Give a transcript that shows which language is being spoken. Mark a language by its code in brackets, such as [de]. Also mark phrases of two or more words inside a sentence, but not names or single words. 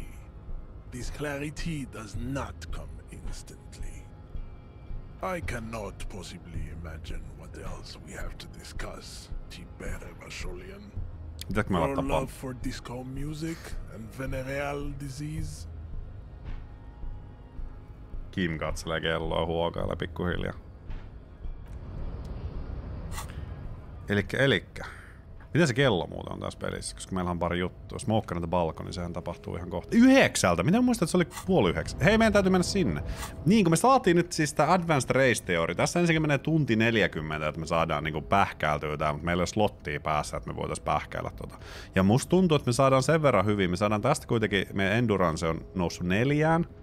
[en] This clarity does not come instantly. I cannot possibly imagine what else we have to discuss, Tibere Vasholian. Your love for disco music and venereal disease. [fi] Kim katselee kelloa huokailla pikkuhiljaa. Elikkä. Miten se kello muuten on tässä pelissä? Koska meillä on pari juttua. [en] Smoke on the balcony, [fi] niin sehän tapahtuu ihan kohta. 9! Miten muistat, että se oli 8:30? Hei, meidän täytyy mennä sinne. Niin, kun me saatiin nyt siis tää Advanced Race Theory. Tässä ensinnäkin menee tunti 40, että me saadaan niinku pähkäiltyä tää, mutta meillä ei ole slottia päässä, että me voitais pähkäillä tota. Ja musta tuntuu, että me saadaan sen verran hyvin. Me saadaan tästä kuitenkin, meidän endurance on noussut 4.